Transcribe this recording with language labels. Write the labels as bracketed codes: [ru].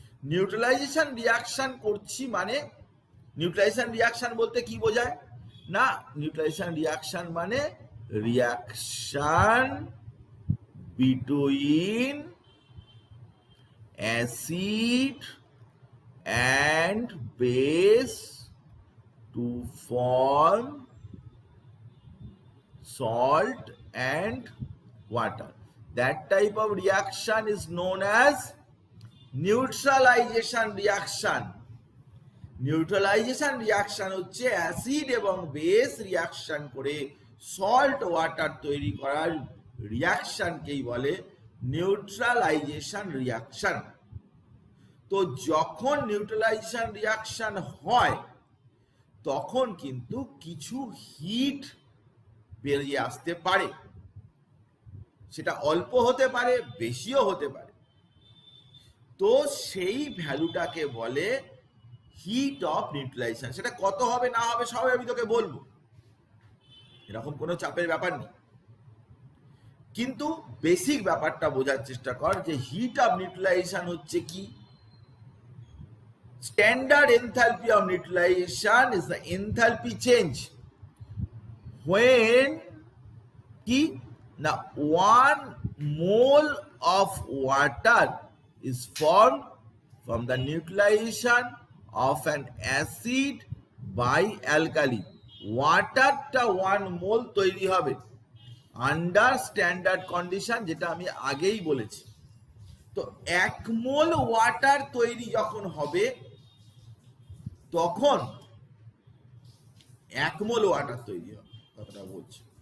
[bn] Neutralisation reaction করছি মানে, neutralisation reaction বলতে কি বোঝায় না, নিউট্রালাইজেশন রিয়াকশন মানে [en] Reaction between acid and base to form salt and water. That type of reaction is known as neutralization reaction. [bn] Neutralization reaction হচ্ছে acid এবং base reaction করে সল্ট ওয়াটার তৈরি করার রিয়াকশনকেই বলে নিউট্রালাইজেশন রিয়াকশন। তো যখন নিউট্রালাইজেশন রিয়াকশন হয় তখন কিন্তু কিছু হিট বেরিয়ে আসতে পারে, সেটা অল্প হতে পারে, বেশিও হতে পারে। তো সেই ভ্যালুটাকে বলে হিট অফ নিউট্রালাইজেশন। সেটা কত হবে না হবে সবাই আমি তোকে বলবো, এরকম কোনো চাপের ব্যাপার নেই, কিন্তু বেসিক ব্যাপারটা বোঝার চেষ্টা কর যে হিট অফ নিউট্রালাইজেশন হচ্ছে কি। [en] Standard enthalpy of neutralization is the enthalpy change when now 1 mole of water is formed from the neutralization of an acid by alkali. [bn] ওয়াটারটা 1 মোল তৈরি হবে আন্ডার স্ট্যান্ডার্ড কন্ডিশন, যেটা আমি আগেই বলেছি। তো 1 মোল ওয়াটার তৈরি যখন হবে তখন 1 মোল ওয়াটার তৈরি হবে, কথাটা বলছি।